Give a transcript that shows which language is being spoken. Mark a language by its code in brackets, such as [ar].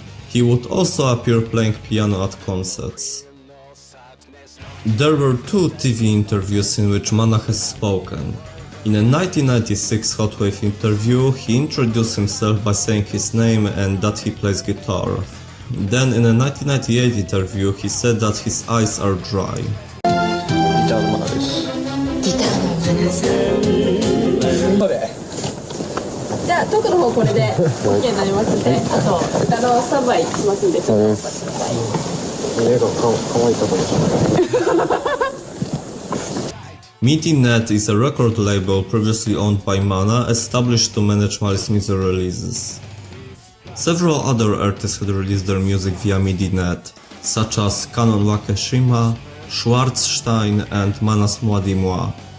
[en] He would also appear playing piano at concerts. There were two TV interviews in which Mana has spoken. In a 1996 Hot Wave interview, he introduced himself by saying his name and that he plays guitar. Then in a 1998 interview, he said that his eyes are dry. [ja] ギターのマナさん。じゃあトークの方これで OK になりますので、あと歌のスタンバイしますんでちょっとお待ちください。絵が可愛いところですね。 [en] Meaty.net is a record label previously owned by Mana, established to manage Malice Mizer releases. Several other artists had released their music via Meaty.net, such as Kanon Wakeshima, Schwarzstein and Manas Młody Mła.